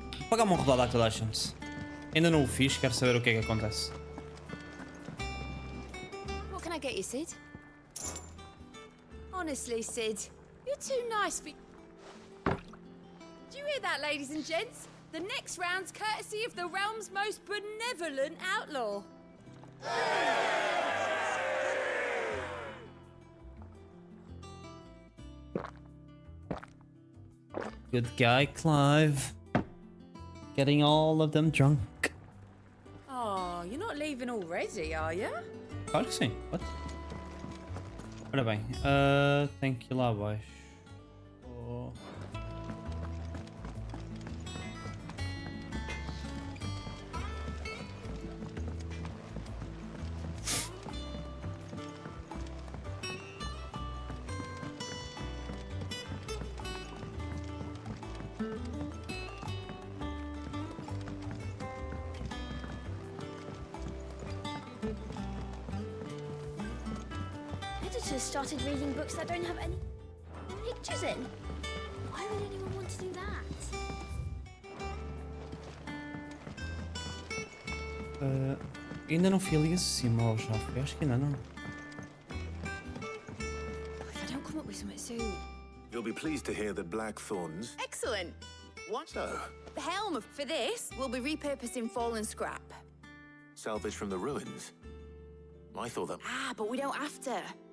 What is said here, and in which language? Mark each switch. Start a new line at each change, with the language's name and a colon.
Portuguese: Pagar uma rodada a toda a gente. Ainda não o fiz, quero saber o que é que acontece.
English: What can I get you, Sid? Honestly, Sid, you're too nice for... Do you hear that, ladies and gents? The next round's courtesy of the realm's most benevolent outlaw. Good guy, Clive. Getting all of them drunk. Oh, you're not leaving already, are you?
Portuguese: Claro que sim.
English: What?
Portuguese: Ora bem, tenho que ir lá abaixo.
English: Oh. Editors started reading books that don't have any pictures in. Why would anyone want to do that?
Portuguese: Ainda não fui ali acima, ou já fui? Acho que ainda não.
English: If I don't come up with something soon. You'll be pleased to hear that Blackthorn's... Excellent. What? So, The helm for this will be repurposed in fallen scrap. salvage from the ruins? I thought that... Ah, but we don't have to.